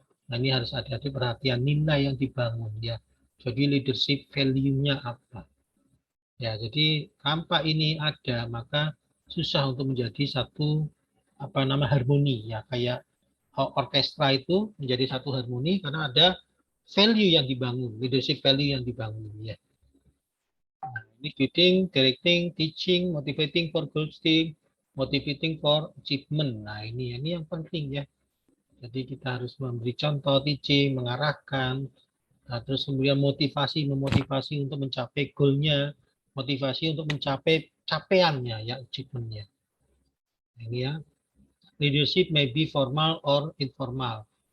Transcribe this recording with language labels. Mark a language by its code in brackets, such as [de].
[id] Nah, ini harus hati-hati perhatian nilai yang dibangun, ya. Jadi leadership value-nya apa? Ya, jadi tanpa ini ada, maka susah untuk menjadi satu harmoni, ya, kayak orkestra itu menjadi satu harmoni karena ada value yang dibangun, leadership value yang dibangun, ya. Nah, ini [en] leading, directing, teaching, motivating for goal setting, motivating for achievement. [id] Nah, ini yang penting, ya. Jadi kita harus memberi contoh, teaching, mengarahkan, nah, terus kemudian memotivasi untuk mencapai goalnya, motivasi untuk mencapai capaiannya, ya, achievementnya. Ini ya. [en] Leadership may be formal or informal.